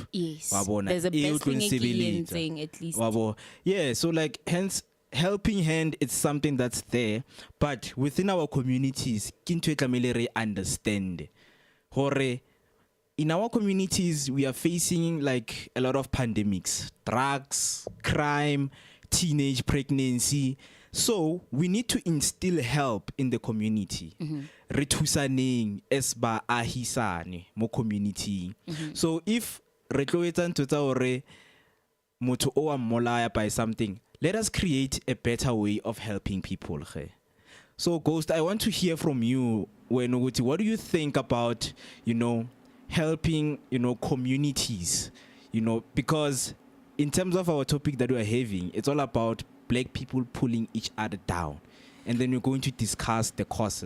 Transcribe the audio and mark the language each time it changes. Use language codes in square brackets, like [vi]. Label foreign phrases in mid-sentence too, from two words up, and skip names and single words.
[en] yes. There's a best thing at least. Yeah, so like hence helping hand is something that's there, but within our communities, [st] kinto tlamehile re [en] understand. Hore in our communities we are facing like a lot of pandemics, drugs, crime, teenage pregnancy. So we need to instill help in the community. [st] Re thusaneng as ba ahisane mo community. [en] So if [st] re tlo etsa ntho tsa hore motho o a mmolaya [en] by something, let us create a better way of helping people. So Ghost, I want to hear from you. What do you think about, you know, helping, you know, communities, you know, because in terms of our topic that we are having, it's all about black people pulling each other down, and then we're going to discuss the causes.